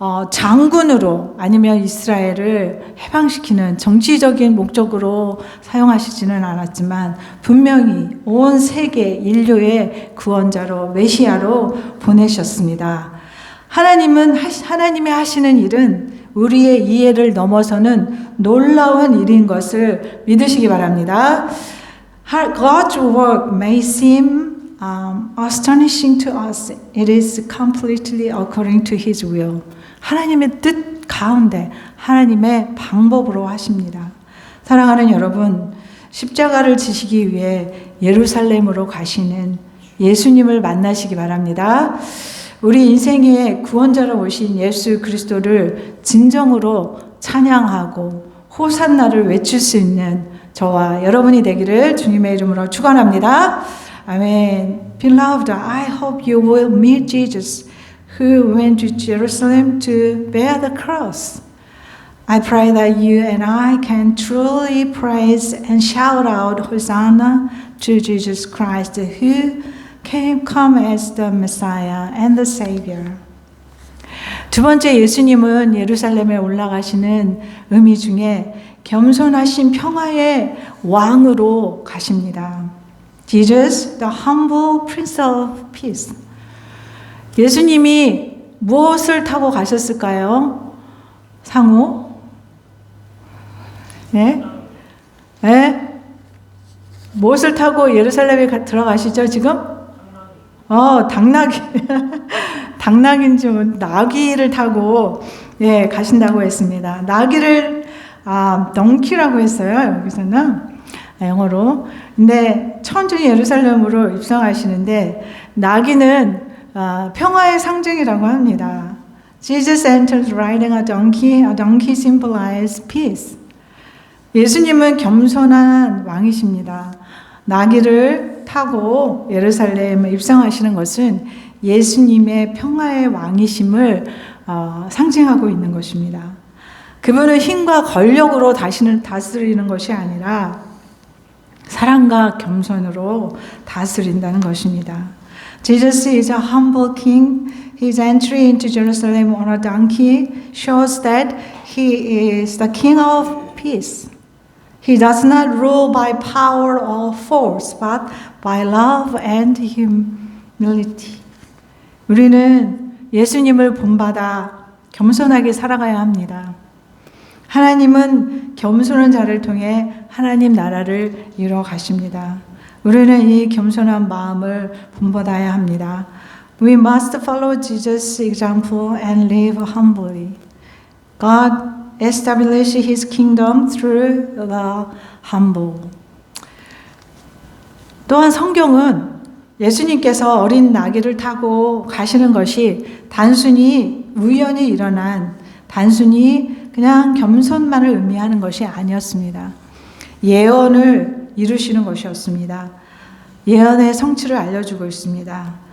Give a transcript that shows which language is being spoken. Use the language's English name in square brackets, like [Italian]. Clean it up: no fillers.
[Korean] 장군으로 아니면 이스라엘을 해방시키는 정치적인 목적으로 사용하시지는 않았지만 분명히 온 세계 인류의 구원자로 메시아로 보내셨습니다. 하나님이 하시는 일은 우리의 이해를 넘어서는 놀라운 일인 것을 믿으시기 바랍니다. [English] God's work may seem astonishing to us. It is completely according to His will. [Korean] 하나님의 뜻 가운데 하나님의 방법으로 하십니다. 사랑하는 여러분, 십자가를 지시기 위해 예루살렘으로 가시는 예수님을 만나시기 바랍니다. 우리 인생의 구원자로 오신 예수 그리스도를 진정으로 찬양하고 호산나를 외칠 수 있는 저와 여러분이 되기를 주님의 이름으로 축원합니다. 아멘. [English] Beloved, I hope you will meet Jesus who went to Jerusalem to bear the cross. I pray that you and I can truly praise and shout out Hosanna to Jesus Christ who come as the Messiah and the Savior. [Korean] 두 번째, 예수님은 예루살렘에 올라가시는 의미 중에 겸손하신 평화의 왕으로 가십니다. [English] Jesus, the humble Prince of Peace. [Korean] 예수님이 무엇을 타고 가셨을까요? 상우? 네? 네? 무엇을 타고 예루살렘에 들어가시죠, 지금? 당나귀. 당나귀인지 나귀를 타고 가신다고 했습니다. 나귀를 덩키라고 했어요. 여기서는 영어로. 근데 천천히 예루살렘으로 입성하시는데 나귀는 평화의 상징이라고 합니다. [English] Jesus entered riding a donkey. A donkey symbolizes peace. [Korean] 예수님은 겸손한 왕이십니다. 나귀를 타고 예루살렘에 입성하시는 것은 예수님의 평화의 왕이심을 상징하고 있는 것입니다. 그분은 힘과 권력으로 다스리는 것이 아니라 사랑과 겸손으로 다스린다는 것입니다. [English] Jesus is a humble king. His entry into Jerusalem on a donkey shows that he is the king of peace. He does not rule by power or force, but by love and humility. [Korean] 우리는 예수님을 본받아 겸손하게 살아가야 합니다. 하나님은 겸손한 자를 통해 하나님 나라를 이루어 가십니다. 우리는 이 겸손한 마음을 본받아야 합니다. [English] We must follow Jesus' example and live humbly. God establish His kingdom through the humble. [Korean] 또한 성경은 예수님께서 어린 나귀를 타고 가시는 것이 단순히 우연히 일어난, 단순히 그냥 겸손만을 의미하는 것이 아니었습니다. 예언을 이루시는 것이었습니다. 예언의 성취를 알려주고 있습니다.